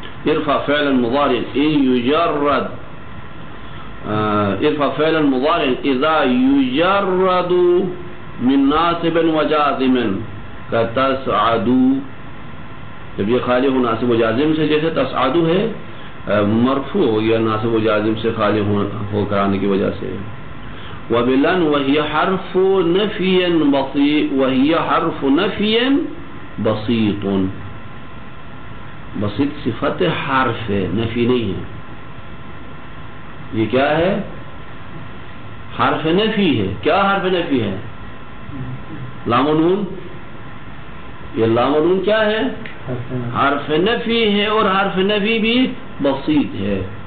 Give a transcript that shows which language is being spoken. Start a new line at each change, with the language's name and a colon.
Arabic: ارفع فعلا مضارع ان يجرد ارفع فعلا مضارع اذا يجرد من ناصب وجازم كتسعد.
Urdu: جب یہ خالی ہو ناصب و جازم سے، جیسے تسعد ہے مرفوع یا ناصب و جازم سے خالی ہو کر آنے کی وجہ سے.
Arabic: وبلن وهي حرف نفي بسيط، وهي حرف نفي بسيط.
Urdu: بسيط صفت حرف ہے، نفی نہیں ہے. یہ کیا ہے؟ حرف نفی ہے. کیا حرف نفی ہے؟ لام و نون. یہ لام و نون کیا ہے؟ حرف نفی ہے، اور حرف نفی بھی بسیط ہے.